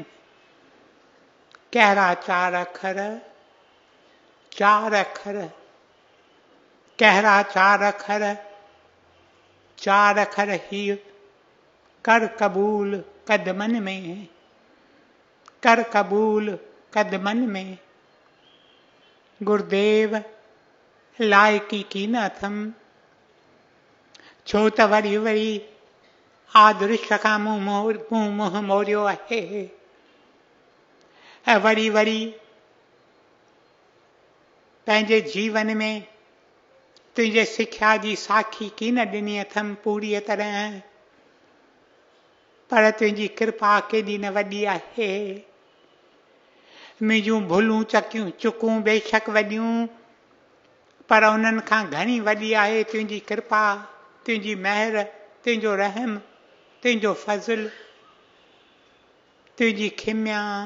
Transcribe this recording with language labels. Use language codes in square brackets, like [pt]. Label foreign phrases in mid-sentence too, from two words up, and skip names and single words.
[sd] कहिड़ा 4 अखर? 4 अखर। कहिड़ा 4 अखर? 4 अखर ही कर क़बूल कदमनि में, कर क़बूल कदमनि में। गुरुदेव लाइकी की न अथमि, छो त वरी वरी आदर्श खां मुंहुं मोड़ियो आहे, ऐं वरी वरी पंहिंजे जीवन में तुंहिंजे सिख्या जी साखी की न ॾिनी अथमि पूरीअ तरह। पर तुंहिंजी कृपा केॾी न वॾी आहे। मुंहिंजूं भुलूं चुकूं बेशक वॾियूं, पर उन्हनि खां घणी वॾी आहे तुंहिंजी कृपा, तुंहिंजी महर, तुंहिंजो रहम, तुंहिंजो फज़ल, तुंहिंजी खिम्या।